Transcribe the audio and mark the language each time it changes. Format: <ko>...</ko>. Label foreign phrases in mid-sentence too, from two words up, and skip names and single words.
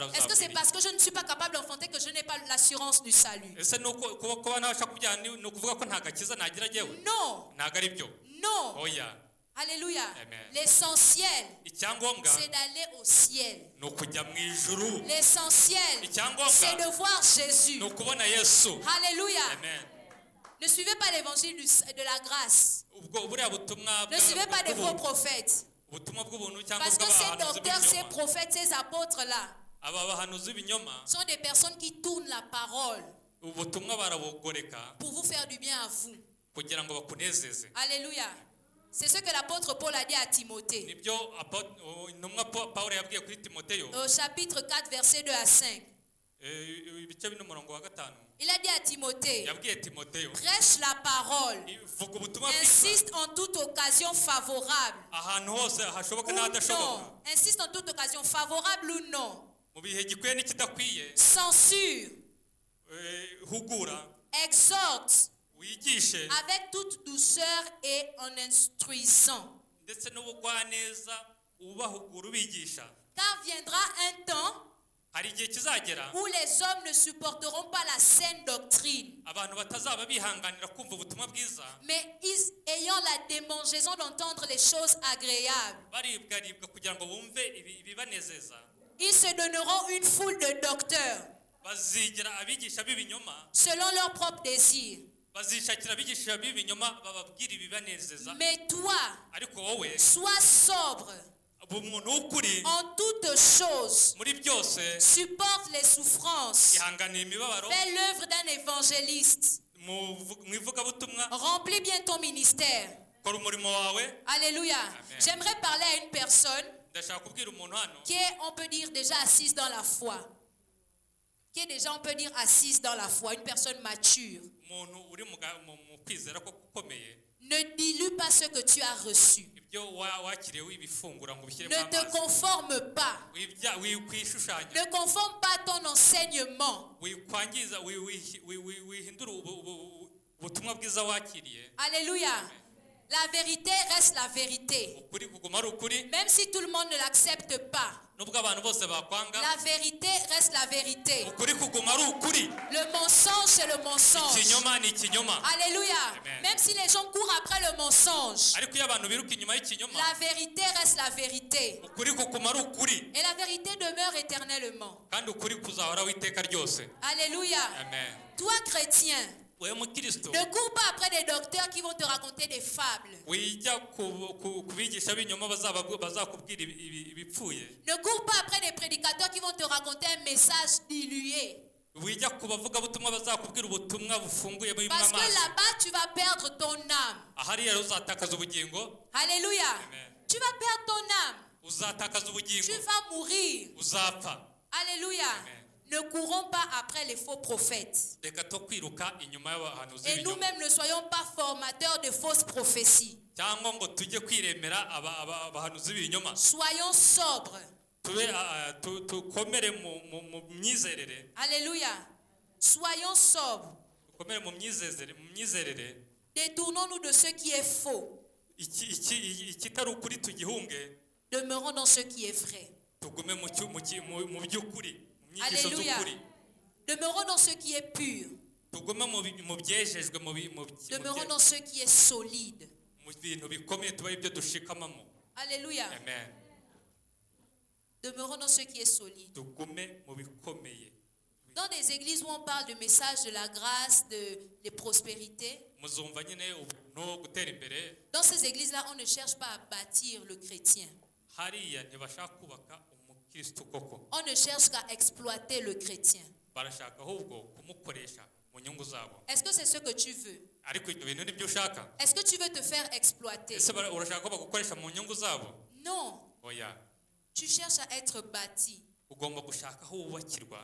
<fr>Est-ce que c'est</fr> <rw>uzabwira</rw> <fr>parce que je ne suis pas capable d'enfanter que je n'ai pas l'assurance du salut?</fr> <rw>iki? Ese kuba ntabasha kubyara ni ukuvuga ko nta gakiza nagira jyewe?</rw> <fr>Non,</fr> <rw>Ntabwo ari byo.</rw> <fr>non.</fr> <rw>Oya.</rw> <fr>Alléluia. Amen. L'essentiel,</fr> <rw>icyangombwa</rw> <fr>c'est d'aller au ciel.</fr> <rw>ni ukujya mu ijuru.</rw> <fr>L'essentiel,</fr> <rw>Icyangombwa</rw> <fr>c'est de voir Jésus.</fr> <rw>ni ukubona Yesu.</rw> <fr>Alléluia. Amen. Ne suivez pas l'évangile de la grâce.</fr> <rw>ubwo buriya butumwa</rw> <fr>Ne suivez pas des faux prophètes.</fr> <rw>ubutumwa bw'ubuntu cyangwa</rw> <fr>Parce que ces</fr> <rw>bw'abahanuzi</rw> <fr>docteurs, ces</fr> <rw>b'ibinyoma.</rw> <fr>prophètes, ces apôtres-là</fr> <rw>aba bahanuzi b'ibinyoma</rw> <fr>sont des personnes qui tournent la parole</fr> <rw>ubutumwa barabugoreka</rw> <fr>pour vous faire du bien à vous.</fr> <rw>kugira ngo bakunezeze.</rw> <fr>Alléluia. C'est ce que l'apôtre Paul a dit à Timothée.</fr> <rw>nibyo intumwa Pawulo yabwiye kuri Timoteyo</rw> <fr>Au chapitre 4, versets 2 à 5.</fr> <rw>ibice bine umurongo wa 5.</rw> <fr>Il a dit à Timothée,</fr> <rw>yabwiye Timoteyo</rw> <fr>prêche la parole,</fr> <rw>vuga ubutumwa bwiza</rw> <fr>insiste en toute occasion favorable.</fr> <rw>ahantu hose hashoboka</rw> <fr>Ou</fr> <rw>n'ahadashoboka,</rw> <fr>non, insiste en toute occasion favorable ou non.</fr> <rw>mu bihe gikwiye n'ikidakwiye.</rw> <fr>Censure,</fr> <rw>hugura,</rw> <fr>exhorte</fr> <rw>wigishe</rw> <fr>avec toute douceur et en instruisant.</fr> <rw>ndetse n'ubugwaneza ubahugura ubigisha.</rw> <fr>Car viendra un temps</fr> <rw>hari igihe kizagera</rw> <fr>où les hommes ne supporteront pas la saine doctrine,</fr> <rw>abantu batazaba bihanganira kumva ubutumwa bwiza,</rw> <fr>mais ayant la démangeaison d'entendre les choses agréables.</fr> <rw>baribwaribwa kugira ngo bumve ibibanezeza.</rw> <fr>Ils se donneront une foule de docteurs</fr> <rw>bazigira abigisha b'ibinyoma,</rw> <fr>selon leurs propres désirs.</fr> <rw>bazishakira abigisha b'ibinyoma bababwira ibibanezeza.</rw> <fr>Mais toi,</fr> <rw>ariko wowe</rw> <fr>sois sobre</fr> <rw>umuntu w'ukuri</rw> <fr>en toutes choses,</fr> <rw>muri byose,</rw> <fr>supporte les souffrances,</fr> <rw>ihanganira imibabaro,</rw> <fr>fais l'œuvre d'un évangéliste,</fr> <rw>mu ivugabutumwa,</rw> <fr>remplis bien ton ministère.</fr> <rw>kora umurimo wawe.</rw> <fr>Alléluia. Amen. J'aimerais parler à une personne</fr> <rw>ndashaka kubwira umuntu hano</rw> <fr>qui est, on peut dire, déjà assise dans la foi. Qui est déjà, on peut dire, assise dans la foi, une personne mature.</fr> <rw>umuntu uri mu kwizera ko gukomeye.</rw> <fr>Ne dilue pas ce que tu as reçu.</fr> <rw>ibyo wakiriye wibifungura ngo ubishyire</rw> <fr>Ne</fr> <rw>mu</rw> <fr>te</fr> <rw>amazi,</rw> <fr>conforme pas.</fr> <rw>wikwishushanya,</rw> <fr>Ne conforme pas ton enseignement.</fr> <rw>wikwangiza, wihindura ubutumwa bwiza wakiriye.</rw> <fr>Alléluia. La vérité reste la vérité.</fr> <rw>ukuri kuguma ari ukuri,</rw> <fr>Même si tout le monde ne l'accepte pas,</fr> <rw>nubwo abantu bose bakwanga,</rw> <fr>la vérité reste la vérité.</fr> <rw>ukuri kuguma ari ukuri.</rw> <fr>Le mensonge, c'est le mensonge.</fr> <rw>ikinyoma ni ikinyoma.</rw> <fr>Alléluia. Amen. Même si les gens courent après le mensonge,</fr> <rw>ariko iyo abantu biruka inyuma y'ikinyoma,</rw> <fr>la vérité reste la vérité.</fr> <rw>ukuri kuguma ari ukuri,</rw> <fr>Et la vérité demeure éternellement.</fr> <rw>kandi ukuri kuzahoraho iteka ryose.</rw> <fr>Alléluia. Amen. Toi, chrétien,</fr> <rw>wewe mukristo,</rw> <fr>ne cours pas après des docteurs qui vont te raconter des fables.</fr> <rw>wijya kubigisha b'inyuma bazakubwira ibipfuye.</rw> <fr>Ne cours pas après des prédicateurs qui vont te raconter un message dilué.</fr> <rw>wijya ku bavugabutumwa bazakubwira ubutumwa bufunguye burimo</rw> <fr>Parce que</fr> <rw>amazi.</rw> <fr>là-bas, tu vas perdre ton âme.</fr> <rw>ahari rero uzatakaza ubugingo,</rw> <fr>Alléluia. Amen. Tu vas perdre ton âme.</fr> <rw>uzatakaza</rw> <fr>Tu</fr> <rw>ubugingo,</rw> <fr>vas mourir.</fr> <rw>uzapfa.</rw> <fr>Alléluia. Amen. Ne courons pas après les faux prophètes.</fr> <rw>reka to kwiruka inyuma y'abahanuzi</rw> <fr>Et</fr> <rw>b'ibinyoma,</rw> <fr>nous-mêmes ne soyons pas formateurs de fausses prophéties.</fr> <rw>cyangwa ngo tujye kwiremera abahanuzi b'ibinyoma.</rw> <fr>Soyons sobres.</fr> <rw>tukomere mu myizerere,</rw> <fr>Alléluia. Soyons sobres.</fr> <rw>dukomere mu myizerere.</rw> <fr>Détournons-nous de ce qui est faux.</fr> <rw>ikitari ukuri tugihunge,</rw> <fr>Demeurons dans ce qui est vrai.</fr> <rw>tugume mu by'ukuri, mu nyigisho</rw> <fr>Alléluia.</fr> <rw>z'ukuri.</rw> <fr>Demeurons dans ce qui est pur.</fr> <rw>tugume mu byejejwe,</rw> <fr>Demeurons dans ce qui est solide.</fr> <rw>mu bintu bikomeye, tuba ibyo dushikamamo.</rw> <fr>Alléluia. Amen. Demeurons dans ce qui est solide.</fr> <rw>tugume mu bikomeye.</rw> <fr>Dans des églises où on parle de message de la grâce, de prospérité,</fr> <rw>muzumva nyine ubuntu, gutera imbere.</rw> <fr>dans ces églises-là, on ne cherche pas à bâtir le chrétien.</fr> <rw>hariya ntibashaka kubaka umukristo koko,</rw> <fr>On ne cherche qu'à exploiter le chrétien.</fr> <rw>barashaka ahubwo kumukoresha mu nyungu zabo.</rw> <fr>Est-ce que c'est ce que tu veux?</fr> <rw>ariko ibyo bintu nibyo ushaka?</rw> <fr>Est-ce que tu veux te faire exploiter?</fr> <rw>ese urashaka ko bagukoresha mu nyungu zabo?</rw> <fr>Non.</fr> <rw>oya, Tu cherches à être bâti. ugomba gushaka aho wubakirwa,</rw>